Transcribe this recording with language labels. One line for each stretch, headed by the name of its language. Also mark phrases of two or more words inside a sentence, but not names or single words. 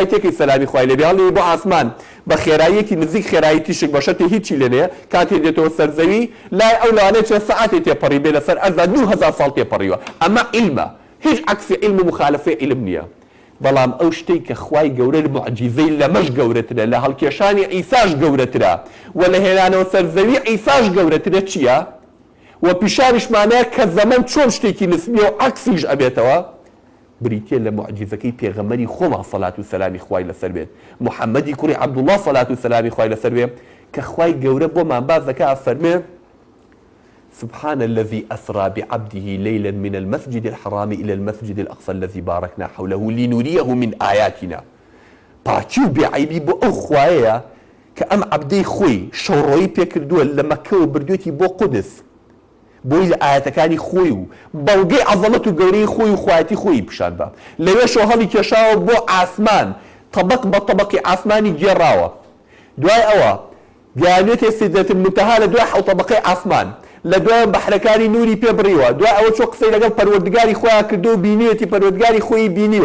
Central Kurdish: تێکەی سەلامی خوای لێبێ هەڵێ بۆ ئاسمان بە خێراییەکی نزیک خێرایی تیشک بە شەرتێ هیچی لێ نییە کاتێ دێتەوە سەرزەوی لای ئەو لەوانەیە چەند سەعاتێ تێپەڕی بێ لەسەر ئەرزا 2000 ساڵ تێپەڕیوە ئەمە عیلمە هیچ عەکسی عیلم و مخالفەی عیلم نییە بەڵام ئەو شتەی کە خوای گەورە موعجیزەی لەمەش گەورەترە لە هەڵکێشانی ئیساش گەورەترە و لە هێنانەوە سەرزەوی ئیساش گەورەترە چییە؟ و پیشانیشمانەیە کە زەمەن چۆن شتێکی نسبیە و عەکسیش ئەبێتەوە بریتێ لە موعجیزەکەی پێغەمبەری خۆمان سەڵات و سەلامی خوای لەسەر بێت محەممەدی کوڕی عەبدوڵڵاه سەڵات و سەلامی خوای لەسەر بێت کە خوای گەورە بۆمان باز دەکات فەرمێ
Arabic: سبحان الذي أسرى بعبده ليلا من المسجد الحرام إلى المسجد الأقصى الذي باركنا حوله لنريه من آياتنا
Central Kurdish: باچی و بێعیبی بۆ ئەو خوایەیە کە ئەم عەبدەی خۆی شەوڕۆیی پێکردووە لە مەککە و بردوێتی بۆ قودس بۆی لە ئاەتەکانی خۆی و بەڵگەی عەزەمەت و گەورەی خۆی و خوایەتی خۆی پیشان بە لەوێشەوە هەڵی کێشاوە بۆ ئاسمان طەبەق بە طەبەقی ئاسمانی گێڕاوە دوای ئەوە گەیانێتێ سیدرەتل مونتەها لە دوای حەوت طەبەقەی ئاسمان لە دوای بەحرەکانی نوری پێ بڕیوە دوای ئەوە چۆ قسەی لەگەڵ پەروەردگاری خۆیان کردو و بینیوێتی پەروەردگاری خۆی بینیوە